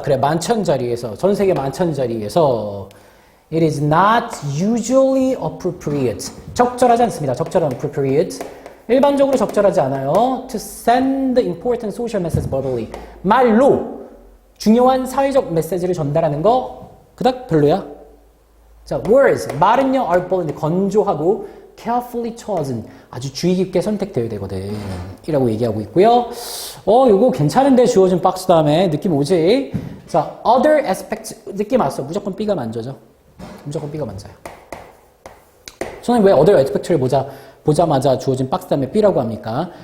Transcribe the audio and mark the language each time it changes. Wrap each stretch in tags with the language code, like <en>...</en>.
<ko>그래, 만찬 자리에서, 전 세계 만찬 자리에서</ko> <en>it is not usually appropriate.</en> <ko>적절하지 않습니다. 적절한 appropriate. 일반적으로 적절하지 않아요.</ko> <en>to send important social message verbally.</en> <ko>말로 중요한 사회적 메시지를 전달하는 거 그닥 별로야.</ko> <en>자, words.</en> <ko>말은요,</ko> <en>are bold,</en> <ko>건조하고</ko> <en>carefully chosen.</en> <ko>아주 주의 깊게 선택되어야 되거든. 이라고 얘기하고 있고요. 이거 괜찮은데 주어진 박스 다음에 느낌 오지? 자,</ko> <en>other aspects.</en> <ko>느낌 왔어. 무조건 B가 만져져. 무조건 B가 만져요. 저는 왜</ko> <en>other aspect</en> <ko>를 보자마자 주어진 박스 다음에 B라고 합니까?</ko>